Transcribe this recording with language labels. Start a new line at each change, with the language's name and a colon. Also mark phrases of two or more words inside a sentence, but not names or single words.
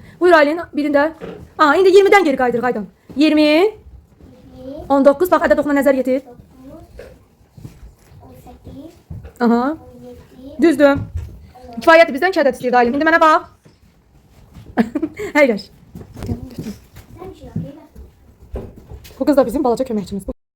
Azerbaijani: Buyur Aylin, birində. Aha, indi 20'den geri qaydırıq aydan. 20, 2, 19, bax ədəd oxuma nəzər yetir. 18, Aha, 17, düzdür. Kifayətli bizdən 2 ədəd istəyirdi Aylin. İndi mənə bax. Əyləş.
Turkish: sen bir şey yapayım.
Azerbaijani: Bu kız da bizim balaca köməkçimiz.